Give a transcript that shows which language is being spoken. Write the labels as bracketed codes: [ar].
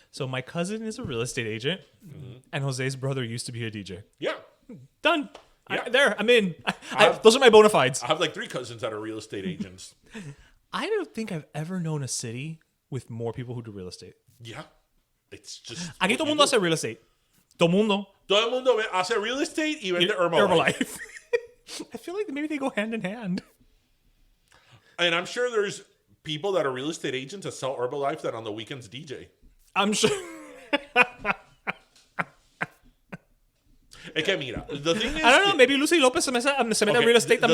[en] So my cousin is a real estate agent, and Jose's brother used to be a DJ. Yeah. Done. Yeah. I'm in. Those are my bona fides. I have 3 cousins that are real estate agents. I don't think I've ever known a city with more people who do real estate. Yeah. It's just... [es] Aquí todo el mundo hace real estate. Todo el mundo hace real estate y vende Herbalife. [en] I feel like maybe they go hand in hand. And I'm sure there's people that are real estate agents that sell Herbalife that on the weekends DJ. I'm sure. [es] Es que mira, the thing is... [en] I don't know, maybe Lucy Lopez se mete a real estate también.